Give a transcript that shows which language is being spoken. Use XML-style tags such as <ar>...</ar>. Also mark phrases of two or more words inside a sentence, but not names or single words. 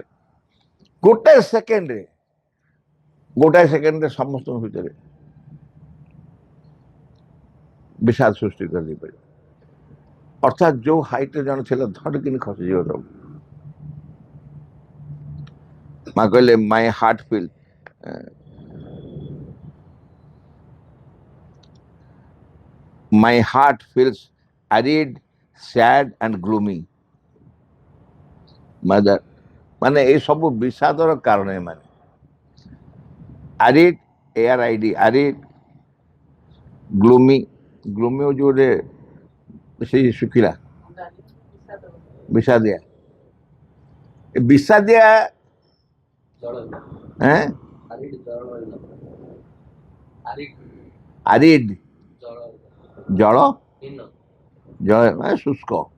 <or>ଗୋଟାଏ ସେକେଣ୍ଡରେ ସମସ୍ତଙ୍କ ଭିତରେ ବିଷାଦ ସୃଷ୍ଟି କରିଦେଇପାରିବ। ଅର୍ଥାତ୍ ଯୋଉ ହାଇଟ୍ରେ ଜଣେ ଥିଲା, ଧଡ଼କିନି ଖସିଯିବ ସବୁ। ମା କହିଲେ</or> <en>my heart feel, my heart feels arid, sad and gloomy. Mother,</en> <or>ମାନେ ଏଇ ସବୁ ବିଷାଦର କାରଣ ଏମାନେ।</or> <en>arid, ARID, arid, gloomy, gloomy</en> <or>ହେଉଛି ଗୋଟେ ସେଇ ଶୁଖିଲା, ବିଷାଦିଆ, ବିଷାଦିଆ, ଆରିଡ୍, ଜଳ, ଜଳ ମାନେ ଶୁଷ୍କ।</or>